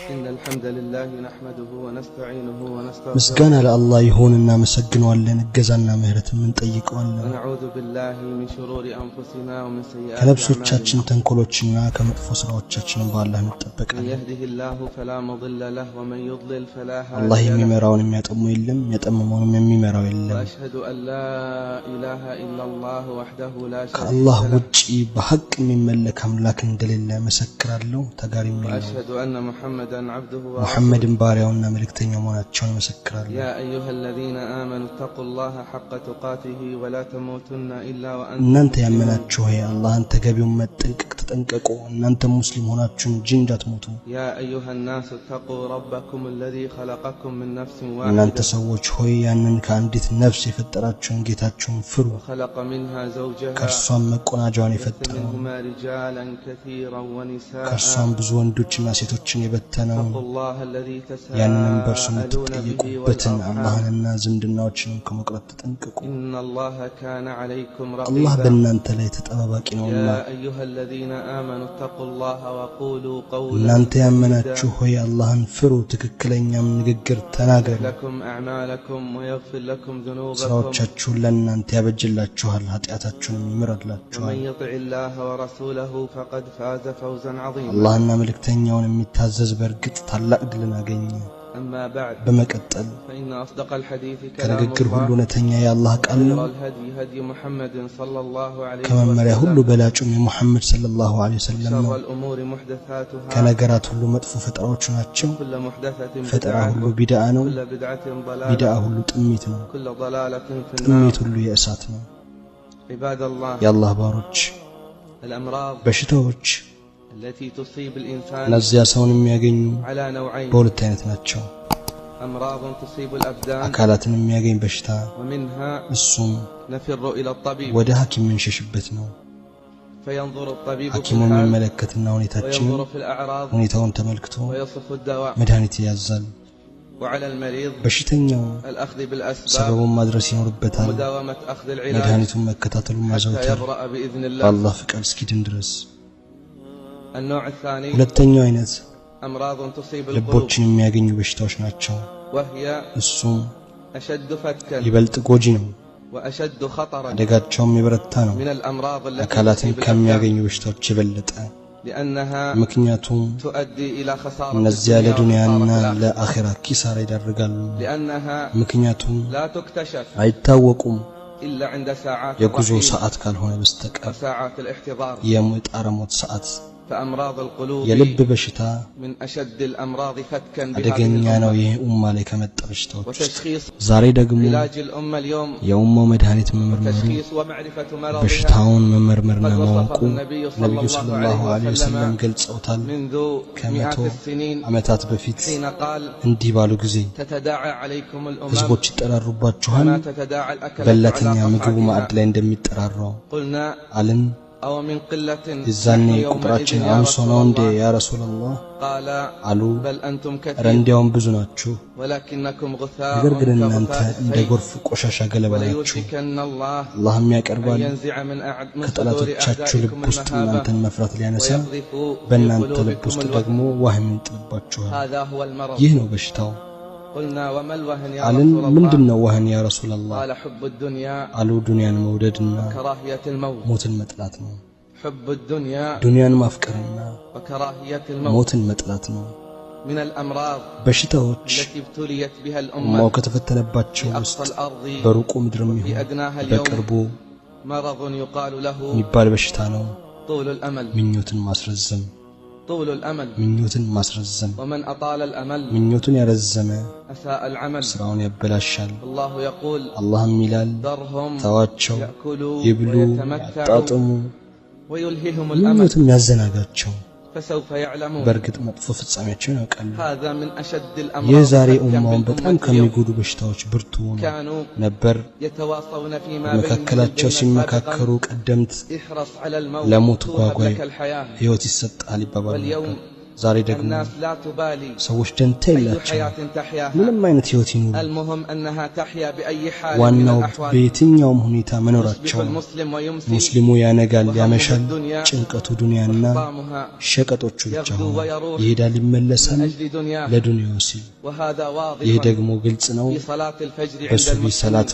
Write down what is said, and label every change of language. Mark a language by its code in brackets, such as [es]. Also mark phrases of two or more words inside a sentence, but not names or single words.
[ar] الحمد لله نحمده ونستعينه ونستغفره [am] ምስጋና ለአላህ ይሁን እገዛና ምህረትን እንጠይቀዋለን [ar] ونعوذ بالله من شرور انفسنا ومن سيئات [am] ከነፍሶቻችን ተንኮሎችና ከመጥፎ ስራዎቻችን በአላህ [ar] من [am] እንጠበቃለን [ar] يهده الله فلا مضل له ومن يضلل فلا [am] አላህ [ar] هادي له [am] የሚመራውን የሚያጠሙ የለም የጠመመውን የሚመራው የለም [ar] واشهد ان لا اله الا الله وحده لا شريك [am] ከአላህ [ar] له [am] ውጪ በሐቅ የሚመለክ አምላክ እንደሌለ መሰክራለሁ ተጋሪም የለም [ar] واشهد ان محمدا عبده [am] ሙሐመድን ባሪያውና መልእክተኛው መሆናቸውን መሰክራለሁ [ar] يا ايها الذين امنوا اتقوا الله حق تقاته ولا تموتن الا وانتم [am] እናንተ ያመናችሁ ሆይ አላህን ተገቢውን መጠንቀቅ ተጠንቀቁ እናንተ ሙስሊም ሆናችሁ እንጂ እንዳትሞቱ [ar] يا ايها الناس اتقوا ربكم الذي خلقكم من نفس [am] እናንተ [ar] واحده [am] ሰዎች ሆይ ያንን ከአንዲት ነፍስ የፈጠራችሁን ጌታችሁን ፍሩ [ar] وخلق منها زوجها [am] ከእርሷም መቆናጃዋን የፈጠረው [ar] منهما رجالا كثيرا ونساء [am] ከእርሷም ብዙ ወንዶችና ሴቶችን የበተነው [ar] اتقوا الله الذي [am] ያንንም በእርሱ [ar] تساءلون به [am] የምትጠይቁበትን [ar] والارحام [am] አላህንና ዝምድናዎችን ከመቅረት ተጠንቀቁ [ar] ان الله كان عليكم [am] አላህ [ar] رقيبا [am] በእናንተ ላይ ተጠባባቂ ነውና [ar] يا ايها الذين امنوا اتقوا الله وقولوا قولا [am] እናንተ ያመናችሁ ሆይ አላህን ፍሩ ትክክለኛም ንግግር ተናገሩ [ar] لكم اعمالكم ويغفر لكم ذنوبكم [am] ስራዎቻችሁን ለእናንተ ያበጅላችኋል ኃጢአታችሁንም ይምረድላችኋል [ar] ومن يطع الله ورسوله فقد فاز فوزا عظيما [am] አላህና መልእክተኛውን የሚታዘዝ በእርግጥ ታላቅ ድልን አገኘ [ar] اما بعد [am] በመቀጠል [ar] فان اصدق الحديث كلام [am] ከንግግር ሁሉ [ar] الله [am] እውነተኛ የአላህ ቃል ነው [ar] خير الهدي هدي محمد صلى الله عليه [am] ከመመሪያ ሁሉ [ar] وسلم [am] በላጩም የሙሐመድ [ar] صلى الله عليه وسلم [am] ነው [ar] شر الامور محدثاتها [am] ከነገራት ሁሉ መጥፎ ፈጠራዎች ናቸው [ar] كل محدثة [am] ፈጠራ [ar] بدعة [am] ሁሉ ቢድዓ ነው [ar] كل بدعة [am] ቢድዓ [ar] ضلالة [am] ሁሉ ጥሚት ነው [ar] كل ضلالة في النار [am] ጥሚት ሁሉ የእሳት ነው [ar] عباد الله [am] የአላህ ባሮች [ar] الأمراض [am] በሽታዎች [ar] التي تصيب الإنسان [am] እነዚያ ሰውን የሚያገኙ [ar] على نوعين [am] በሁለት አይነት ናቸው [ar] أمراض تصيب الأبدان [am] አካላትን የሚያገኝ በሽታ [ar] ومنها [am] እሱም [ar] نفر إلى الطبيب [am] ወደ ሐኪም የምንሸሽበት ነው [ar] فينظر الطبيب في [am] ሐኪሙ [ar] الحال [am] የሚመለከትና ሁኔታችንን [ar] وينظر في الأعراض [am] ሁኔታውን ተመልክቶ [ar] ويصف الدواء [am] መድኃኒት ያዛል [ar] وعلى المريض [am] በሽተኛው [ar] الأخذ بالأسباب [am] ሰበቡን ማድረስ ይኖርበታል [ar] ومداومة أخذ العلاج [am] መድኃኒቱን መከታተሉን [ar] حتى [am] ማዘውተር [ar] يبرأ بإذن الله [am] በአላህ ፍቃድ እስኪድን ድረስ [ar] النوع الثاني [am] ሁለተኛው አይነት [ar] أمراض تصيب القلوب [am] ልቦችን የሚያገኙ በሽታዎች ናቸው [ar] وهي [am] እሱም [ar] أشد فتكا [am] ይበልጥ ጎጂ ነው [ar] وأشد خطرا [am] አደጋቸውም የበረታ ነው [ar] من الأمراض التي [am] አካላትን [ar] تصيب الأبدان [am] ከሚያገኙ በሽታዎች የበለጠ [ar] لأنها [am] ምክንያቱም [ar] تؤدي إلى خسارة [am] እነዚያ [ar] الدنيا [am] ለዱንያና [ar] وخسارة الآخرة. [am] ለአኺራ ኪሳራ ይዳርጋሉ [ar] لأنها [am] ምክንያቱም [ar] لا تكتشف [am] አይታወቁም [ar] إلا عند ساعات [am] የጉዞ [ar] الرحيل [am] ሰዓት ካልሆነ በስተቀር [ar] وساعات الاحتضار [am] የሙጣረ ሞት ሰዓት [ar] فأمراض القلوب [am] የልብ በሽታ [ar] من أشد الأمراض فتكا بهذه [am] አደገኛ ነው [ar] الأمة [am] ይህ ኡማ ላይ ከመጣ በሽታዎች ውስጥ [ar] وتشخيص [am] ዛሬ ደግሞ [ar] علاج الأمة اليوم [am] የኡማው መድኃኒት መመርመሩ [ar] تشخيص ومعرفة مرضها [am] በሽታውን መመርመርና [ar] قد [am] ማወቁ [ar] وصفه النبي صلى [am] ነብዩ [ar] الله [am] ሰለላሁ [ar] عليه عليه وسلم وسلم [am] ገልጸውታል [ar] منذ [am] ከመቶ [ar] مئات السنين [am] ዓመታት በፊት [ar] حين قال [am] እንዲህ ባሉ ጊዜ [ar] تتداعى عليكم الأمم [am] ህዝቦች ይጠራሩባችኋል [ar] كما تتداعى الأكلة [am] በላተኛ [ar] على [am] ምግቡ ማዕድ [ar] قطعتها [am] ላይ እንደሚጠራራው [ar] قلنا [am] አልን [ar] أو من قلة [am] የዛኔ [ar] نحن يومئذ [am] ቁጥራችን [ar] يا [am] አንሶ [ar] رسول [am] ነው እንዴ [ar] الله يا رسول الله قال [am] አሉ [ar] بل أنتم [am] ኧረ [ar] كثير [am] እንዲያውም ብዙ ናችሁ [ar] ولكنكم غثاء [am] ነገር ግን እናንተ [ar] كغثاء [am] እንደ [ar] السيل [am] ጎርፍ ቆሻሻ ገለባ ናችሁ [ar] وليوشكن الله [am] አላህም [ar] أن [am] ያቀርባል [ar] ينزع من صدور [am] ከጠላቶቻችሁ ልብ [ar] أعدائكم [am] ውስጥ [ar] المهابة [am] እናንተን መፍራት ሊያነሳ [ar] ويقذف في [am] በእናንተ ልብ [ar] قلوبكم [am] ውስጥ [ar] الوهن [am] ደግሞ ዋህን ይጥልባችኋል [ar] هذا هو المرض [am] ይህ ነው በሽታው [ar] قلنا وما الوهن يا [am] አልን [ar] رسول الله [am] ምንድነው ዋህን [ar] يا رسول الله قال حب الدنيا [am] አሉ ዱንያን መውደድና [ar] وكراهية الموت [am] ሞትን መጥላት ነው [ar] حب الدنيا [am] ዱንያን ማፍቀርና [ar] وكراهية الموت [am] ሞትን መጥላት ነው [ar] من الأمراض [am] በሽታዎች [ar] التي ابتليت بها [am] ኡማው [ar] الأمة [am] ከተፈተነባቸው [ar] في [am] ውስጥ [ar] أقصى الأرض [am] በሩቁ ምድርም [ar] في [am] ይሁን [ar] أدناها [am] በቅርቡ [ar] اليوم مرض يقال له [am] የሚባል በሽታ ነው [ar] طول الأمل [am] ምኞትን ማስረዘም [ar] طول الأمل [am] ምኞትን ማስረዘም [ar] ومن أطال الأمل [am] ምኞትን ያረዘመ [ar] أساء العمل [am] ስራውን ያበላሻል [ar] الله يقول [am] አላህም ይላል [ar] ذرهم [am] ተዋቸው [ar] يأكلوا [am] ይብሉ [ar] ويتمتعوا [am] ያጣጥሙ [ar] ويلههم الأمل [am] ምኞትም ያዘናጋቸው [ar] فسوف يعلمون [am] በእርግጥ መጥፎ ፍጻሜያቸውን ያውቃሉ [ar] هذا من أشد [am] ይህ [ar] الأمراض [am] ዛሬ [ar] فتكا [am] ኡማውን በጣም [ar] بالأمة اليوم [am] ከሚጎዱ በሽታዎች ብርቱ ነው [ar] كانوا [am] ነበር [ar] يتواصون فيما [am] በመካከላቸው [ar] بينهم [am] ሲመካከሩ ቀደምት [ar] احرص على الموت [am] ለሞት [ar] توهب [am] ጓጓይ [ar] لك الحياة [am] ህይወት ይሰጣል ይባባሉ [ar] واليوم [am] ዛሬ ደግሞ ሰዎች ደንታ የላቸውም ምንም አይነት ህይወት ይኑሩ ዋናው በየትኛውም ሁኔታ መኖራቸው ሙስሊሙ ያነጋል ያመሻል ጭንቀቱ ዱንያና ሸቀጦቹ ብቻ ይሄዳል ይመለሳል ለዱንያው ሲል ይህ ደግሞ ግልጽ ነው በሱቢ ሰላት